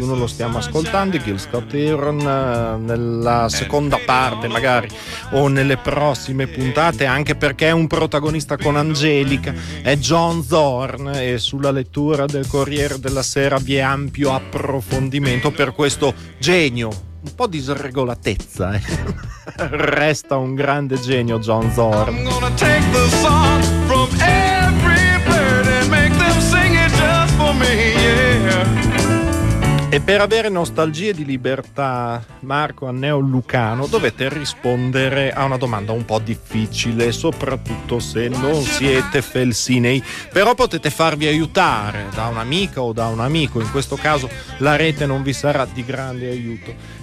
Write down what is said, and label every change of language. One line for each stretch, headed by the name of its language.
Italian: Uno lo stiamo ascoltando, Gil Scott Heron, nella seconda parte magari o nelle prossime puntate, anche perché è un protagonista con Angelica, è John Zorn, e sulla lettura del Corriere della Sera vi è ampio approfondimento per questo genio. Un po' di sregolatezza, Resta un grande genio John Zorn.
English: I'm gonna take the song from every bird and make them sing it just for me, yeah.
Italian: E per avere nostalgie di libertà, Marco Anneo Lucano, dovete rispondere a una domanda un po' difficile, soprattutto se non siete felsinei. Però potete farvi aiutare da un'amica o da un amico, in questo caso la rete non vi sarà di grande aiuto.